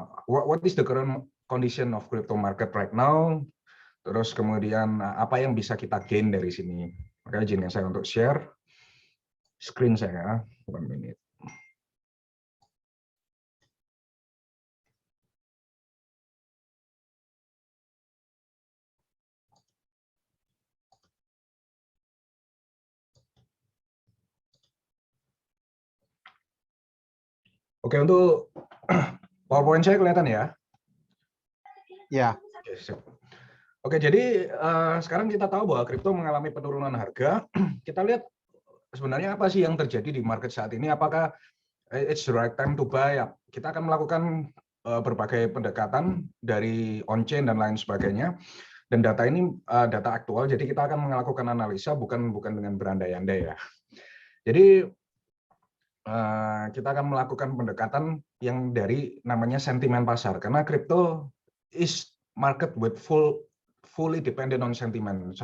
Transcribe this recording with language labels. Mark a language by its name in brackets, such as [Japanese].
[English] What is the current condition of crypto market right now? [Indonesian] Terus kemudian apa yang bisa kita gain dari sini? Makanya izinkan saya untuk share screen saya. 1 menit. Oke, untuk PowerPoint saya kelihatan ya? Ya. Oke, jadi sekarang kita tahu bahwa kripto mengalami penurunan harga. Kita lihat sebenarnya apa sih yang terjadi di market saat ini? Apakah [English] it's the right time to buy? [Indonesian] Kita akan melakukan berbagai pendekatan dari on-chain dan lain sebagainya. Dan data ini data aktual, jadi kita akan melakukan analisa bukan dengan berandai-andai ya. Jadi kita akan melakukan pendekatan yang dari namanya sentimen pasar, karena [English] crypto is market with fully dependent on sentiment.